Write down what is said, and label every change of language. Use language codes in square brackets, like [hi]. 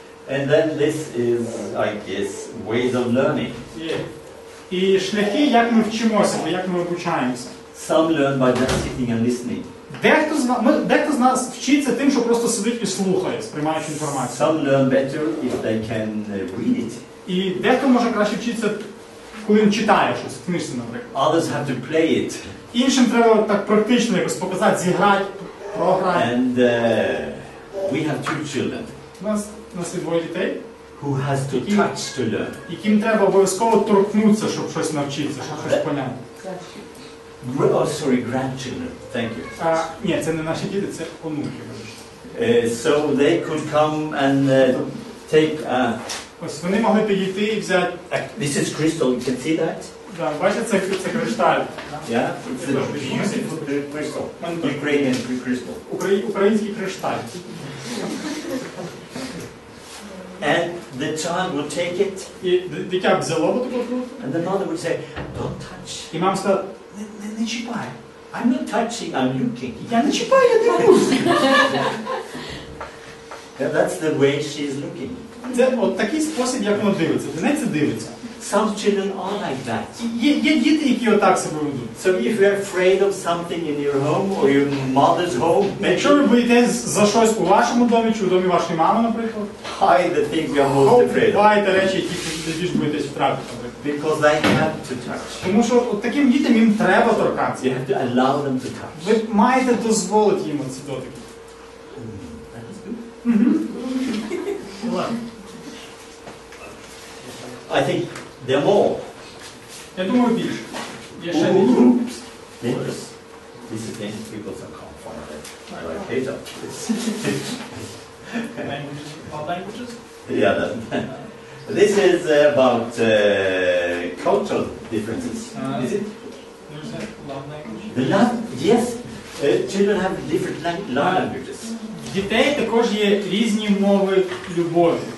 [en] and then this is, I guess, ways of learning. [uk] І шляхи, як ми вчимося, як ми обучаємося. [en] Some learn by just sitting and listening. [uk] Дехто з нас вчиться тим, що просто сидить і слухає, сприймаючи інформацію. [en] Some learn better if they can read it. [uk] І дехто може краще вчитися, коли він читає щось, в книжці, наприклад. [en] Others have to play it. [uk] Іншим треба так практично якось показати, зіграти, програти. [en] And we have two children [uk] У нас є двоє дітей, [en] who has to touch to learn. [uk] яким треба обов'язково торкнутися, щоб щось навчитися, щоб щось поняти. [en] Oh, sorry, grandchildren. Thank you. [uk] Ні, це не наші діти, це онуки. [en] So they could come and take. [uk] Ось вони могли підійти і взяти. [en] This is crystal. You can see that. [uk] Да, бачите, це кришталь. [en] Yeah, it's a beautiful crystal. Ukrainian crystal. [uk] Український кришталь. [en] And the child would take it. [uk] І дитя б взяло б таку круто. [en] And the mother would say, "Don't touch." [uk] І мама сказала, не чіпай. [en] I'm not touching. I'm looking. [uk] Я не чіпаю, я дивлюсь. [en] That's the way she's looking. [uk] Це от такий спосіб, як воно дивиться. Для неї це дивиться. [en] Some children are like that. [uk] Є діти, які отак себе ведуть. [en] So if you're afraid of something in your home or your mother's home, [uk] Якщо ви боїтесь за щось у вашому домі чи у домі вашої мами, наприклад, [en] hide the things you're most afraid of. [uk] ховайте речі, які найбільш боїтесь втратити, наприклад. [en] Because they have to touch. [uk] Тому що от таким дітям їм треба торкатися. [en] You have to allow them to touch. [uk] Ви маєте дозволити їм ці дотики. [en] That is good. I think there are more. [uk] Я думаю, більше. Є ще [en] Oops. This is things people can't find it. I hate that. languages. Yeah, that. This is about cultural differences. Is it? There's a love language. The love, yes. Children have different love languages. [uk] В дітей також є різні мови любові.